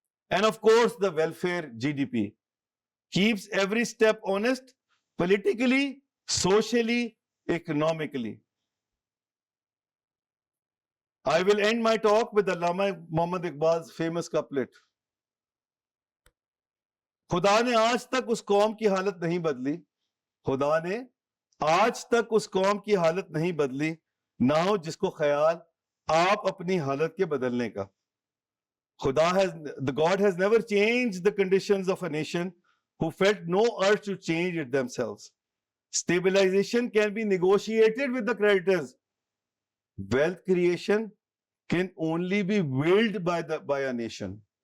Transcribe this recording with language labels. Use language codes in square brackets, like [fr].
[en] And of course, the welfare GDP keeps every step honest, politically, socially, economically. I will end my talk with Allama Muhammad Iqbal's famous couplet. [ur] خدا نے آج تک اس قوم کی حالت نہیں بدلی, خدا نے آج تک اس قوم کی حالت نہیں بدلی, نہ ہو جس کو خیال آپ اپنی حالت کے بدلنے کا. [en] The God has never changed the conditions of a nation who felt no urge to change it themselves. Stabilization can be negotiated with the creditors. Wealth creation can only be willed by a nation.